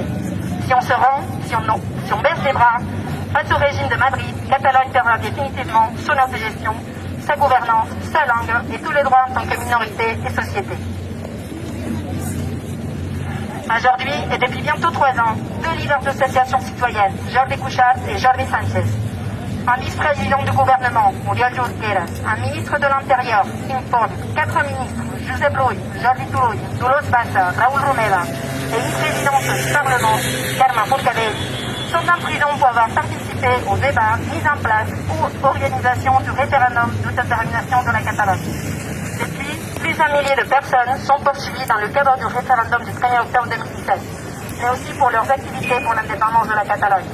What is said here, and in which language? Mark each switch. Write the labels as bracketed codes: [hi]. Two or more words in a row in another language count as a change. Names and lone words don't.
[fr] Si on se rend, si on baisse les bras, face au régime de Madrid, Catalogne perdra définitivement son autogestion, sa gouvernance, sa langue et tous les droits en tant que minorité et société. Aujourd'hui, et depuis bientôt 3 ans, 2 leaders d'associations citoyennes, Jordi Cuixart et Jordi Sánchez, un vice-président du gouvernement, Oriol Junqueras, un ministre de l'Intérieur, Quim Forn, 4 ministres, Josep Rull, Jordi Turull, Dolors Bassa, Raúl Romeva, et vice-présidente du Parlement, Carme Forcadell, sont en prison pour avoir participé au débat, mise en place ou organisation du référendum d'autodétermination de la Catalogne. Depuis, plus d'un millier de personnes sont poursuivies dans le cadre du référendum du 1er octobre 2017, mais aussi pour leurs activités pour l'indépendance de la Catalogne.